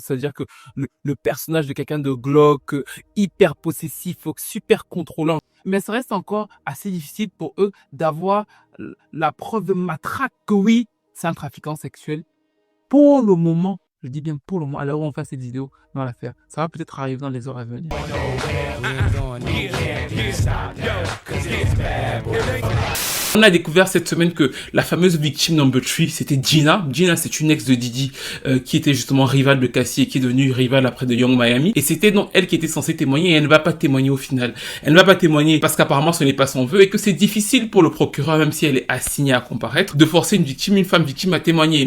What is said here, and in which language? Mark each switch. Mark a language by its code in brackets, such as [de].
[fr] C'est-à-dire que le personnage de quelqu'un de glauque, hyper possessif, super contrôlant. Mais ça reste encore assez difficile pour eux d'avoir la preuve de matraque que oui, c'est un trafiquant sexuel. Pour le moment, je dis bien pour le moment, alors on fait cette vidéo dans l'affaire. Ça va peut-être arriver dans les heures à venir. [en] Stop, yo, 'cause it's bad boy. [fr] On a découvert cette semaine que la fameuse victime number 3, c'était Gina. Gina, c'est une ex de Diddy qui était justement rivale de Cassie et qui est devenue rivale après de Young Miami. Et c'était donc elle qui était censée témoigner et elle ne va pas témoigner au final. Elle ne va pas témoigner parce qu'apparemment ce n'est pas son vœu et que c'est difficile pour le procureur, même si elle est assignée à comparaître, de forcer une femme victime à témoigner.